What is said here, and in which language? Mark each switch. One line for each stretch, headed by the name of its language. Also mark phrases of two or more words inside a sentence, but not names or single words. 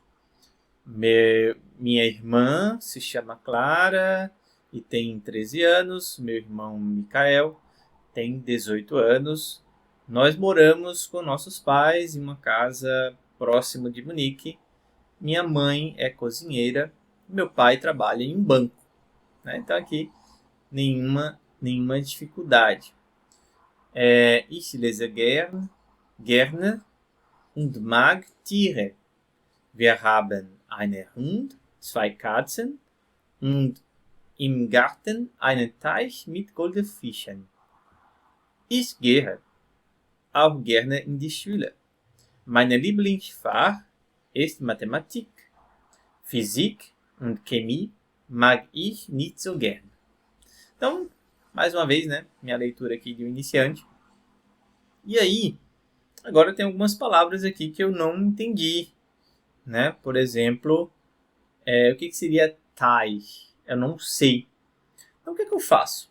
Portuguese: Minha irmã se chama Clara e tem 13 anos, meu irmão Mikael tem 18 anos. Nós moramos com nossos pais em uma casa próximo de Munique. Minha mãe é cozinheira, meu pai trabalha em um banco, né? Então aqui nenhuma dificuldade.
German: Ich lese gerne und mag Tiere. Wir haben einen Hund, 2 Katzen und im Garten einen Teich mit Goldfischen. Ich gehe auch gerne in die Schule. Meine Lieblingsfach ist Mathematik. Physik und Chemie mag ich nicht so gern.
Portuguese: Então, mais uma vez, né, minha leitura aqui de um iniciante. E aí, agora tem algumas palavras aqui que eu não entendi, né? Por exemplo, o que seria Teich? Eu não sei. Então, o que eu faço?